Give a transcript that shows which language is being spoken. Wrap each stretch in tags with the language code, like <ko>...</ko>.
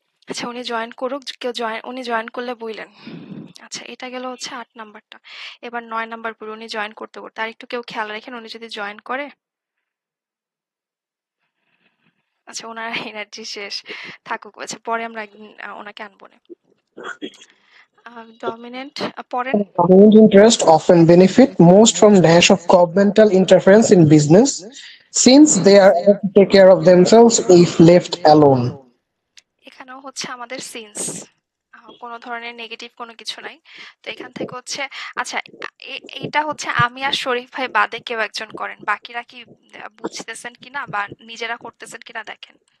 <bn>আচ্ছা উনি জয়েন করুক, উনি জয়েন করলে বললেন। আচ্ছা এটা গেল হচ্ছে 8 নাম্বারটা। এবার 9 নাম্বার পড়ে উনি জয়েন করতে করতে আর একটু কেউ খেয়াল রাখেন উনি যদি জয়েন করে। আচ্ছা ওনার এনার্জি শেষ থাকুক, আচ্ছা পরে আমরা একদিন ওনাকে আনবো না। ডমিনেন্ট পড়েন।</bn> <en>Dominant interest often benefit most from dash of governmental interference in business, since they are able to take care of themselves if left alone.</en> <bn>এখানেও হচ্ছে আমাদের সিন্স, কোনো ধরনের নেগেটিভ কোনো কিছু নাই। তো এখান থেকে হচ্ছে আচ্ছা এটা হচ্ছে আমি আর শরীফ ভাই বাদে কেউ একজন করেন, বাকিরা কি বুঝতেছেন কিনা বা নিজেরা করতেছেন কিনা দেখেন।</bn>